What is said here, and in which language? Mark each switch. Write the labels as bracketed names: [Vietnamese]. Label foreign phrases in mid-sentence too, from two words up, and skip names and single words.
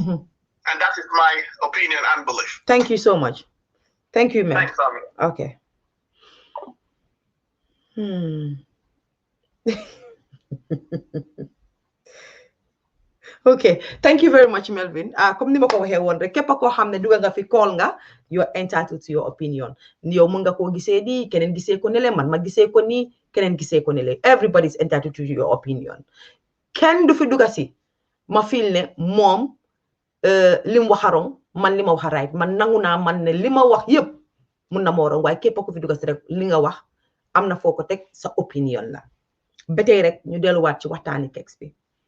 [English] And that is my opinion and belief. Thank you so much. Thank you, Mel. Thanks, Ami. Okay. Okay, thank you very much, Melvin. [French] Comme ni [Wolof] ma ko waxee woon rek képp koo xam ne duga nga fi call nga [English] you're entitled to your opinion. [Wolof] Yow mën nga koo gisee di keneen gisee ko nele man ma gisee ko nii keneen gisee ko nele [English] everybody's entitled to your opinion. [Wolof] Kenn du fi duga si ma feel ne moom li mu wax wrong man li ma wax right man nangu naa man ne li ma wax yëpp mun na moo wrong waaye képp ku fi duga si rek li nga wax am na foo ko teg sa opinion la ba tey rek ñu delluwaat ci waxtaani Kexx bi.